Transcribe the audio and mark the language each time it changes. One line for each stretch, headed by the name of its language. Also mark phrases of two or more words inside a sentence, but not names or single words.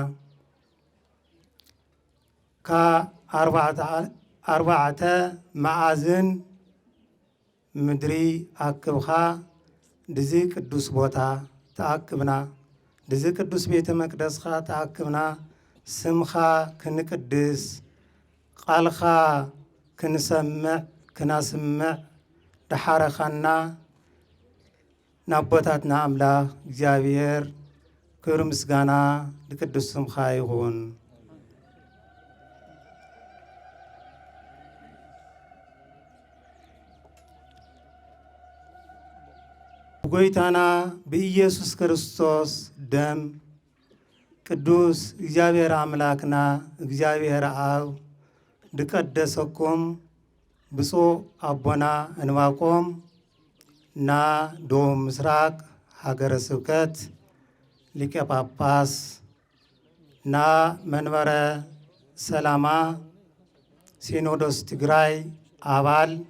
Tigrinya: ከ4 መዓዝን ምድሪ አክብኻ ድዚ ቅዱስ ቦታ ተአክብና ድዚ ቅዱስ ቤተ መቅደስኻ ተአክብና ስምኻ ክንቅድስ ቃልኻ ክንሰምዕ ክናስምዕ ደሓረኻና ናቦታትና አምላክ እግዚአብሔር ክብር ምስጋና ለቅዱስ ስምኻ ይሁን። ጎይታና በኢየሱስ ክርስቶስ ደም ቅዱስ እግዚአብሔር አምላክና እግዚአብሔር አብ ድቀደሰኩም ብፁዕ አቦና እንባቆም እና ደቡብ ምስራቅ ሀገረ ስብከት ሊቀ ጳጳስ እና መንበረ ሰላማ ሲኖዶስ ትግራይ አባል